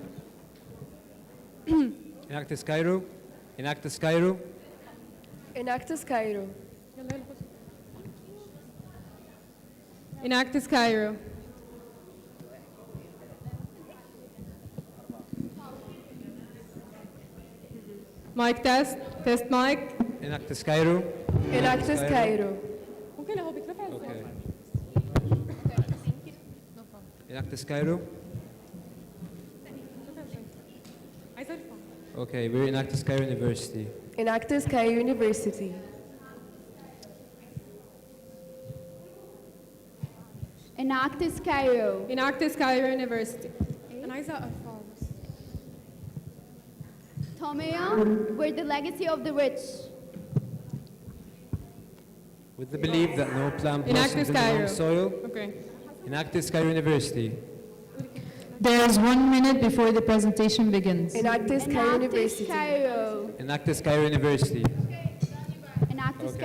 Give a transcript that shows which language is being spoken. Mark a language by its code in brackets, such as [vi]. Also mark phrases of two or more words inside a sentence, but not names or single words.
[en] Enactus Cairo. Enactus Cairo. Enactus Cairo. Enactus Cairo. Mic test. Test mic. Enactus Cairo. Enactus Cairo. Okay. Enactus Cairo. Okay, we're Enactus Cairo University. Enactus Cairo University. Enactus Cairo. Enactus Cairo University. Tomea, we're the legacy of the rich. With the belief that no plant Enactus blossoms in the Cairo. wrong soil. Okay. Enactus Cairo University. There is 1 minute before the presentation begins. Enactus Cairo University. Cairo. Enactus Cairo University. Enactus Okay.